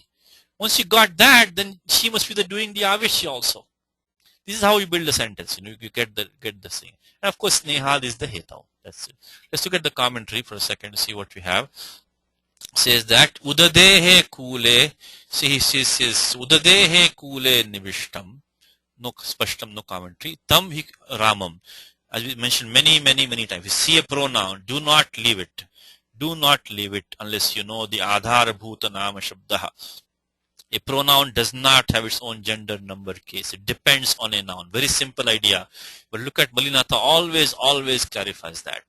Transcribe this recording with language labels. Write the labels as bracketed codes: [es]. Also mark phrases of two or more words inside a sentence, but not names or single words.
[en] Once you got that, then she must be doing the Avishya also. This is how you build a sentence. You get the thing. And of course, Snehad is the Hetav. That's it. Let's look at the commentary for a second to see what we have. Says that [sa] Udadehe Kule, [en] see he says [sa] Udadehe Kule Nivishtam. [en] No spashtam, no commentary. [sa] Tam hi Ramam. [en] As we mentioned many times. You see a pronoun, do not leave it. Do not leave it unless you know the [sa] Adhara Bhuta Nama Shabdaha. [en] A pronoun does not have its own gender, number, case. It depends on a noun. Very simple idea. But look at Malinatha, always clarifies that.